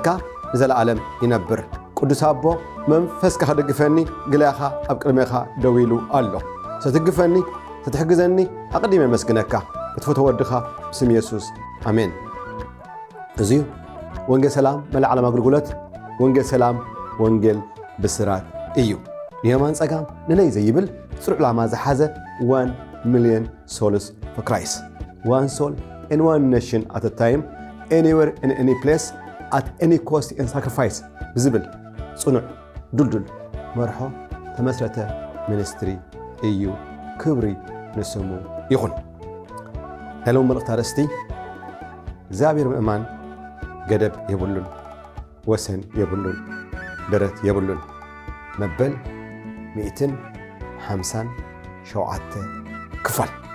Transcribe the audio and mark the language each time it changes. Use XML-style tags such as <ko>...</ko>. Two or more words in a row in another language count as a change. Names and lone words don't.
<ti>ንዘለዓለም ይነብር። ቅዱስ አቦ መንፈስካ ክደግፈኒ ግልያኻ ኣብ ቅድሜኻ ደው ኢሉ ኣሎ። ስትግፈኒ ስትሕግዘኒ ኣቕዲመ መስግነካ ክትፈትዎ ወድኻ ብስም ኢየሱስ ኣሜን። እዙዩ ወንጌል ሰላም መላእ ዓለም ኣገልግሎት ወንጌል ሰላም ወንጌል ብስራት እዩ። ንየማን ጸጋም ንለይ ዘይብል ጽሩዕ ዕላማ ዝሓዘ</ti> <en>1 million souls for Christ. One soul and one nation at a time, anywhere in any place, at any cost and sacrifice.</en> <ti>ብዝብል ጽኑዕ ዱልዱል መርሖ ተመስረተ ሚኒስትሪ እዩ። ክብሪ ንስሙ ይኹን። ሄሎም መልእኽቲ ኣርእስቲ እግዚአብሔር ምእማን ገደብ የብሉን፣ ወሰን የብሉን፣ ደረት የብሉን። መበል 157 ክፋል</ti>